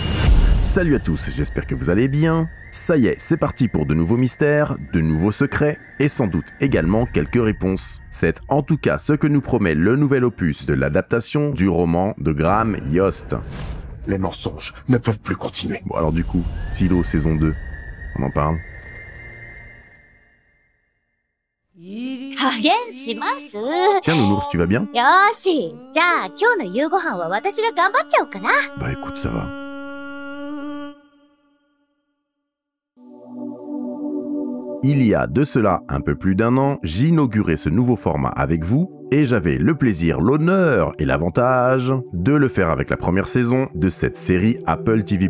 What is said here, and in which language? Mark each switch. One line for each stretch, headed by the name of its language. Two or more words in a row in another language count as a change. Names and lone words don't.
French: Salut à tous, j'espère que vous allez bien. Ça y est, c'est parti pour de nouveaux mystères, de nouveaux secrets, et sans doute également quelques réponses. C'est en tout cas ce que nous promet le nouvel opus de l'adaptation du roman de Graham Yost. Les mensonges ne peuvent plus continuer. Bon alors du coup, Silo saison 2, on en parle?
Japanese: 加減します。
French: Tiens Nounours, tu vas bien?
Japanese: よーし。じゃあ今日の夕ご飯は私が頑張っちゃおうかな。
French: Bah écoute, ça va. Il y a de cela un peu plus d'1 an, j'inaugurais ce nouveau format avec vous et j'avais le plaisir, l'honneur et l'avantage de le faire avec la première saison de cette série Apple TV+.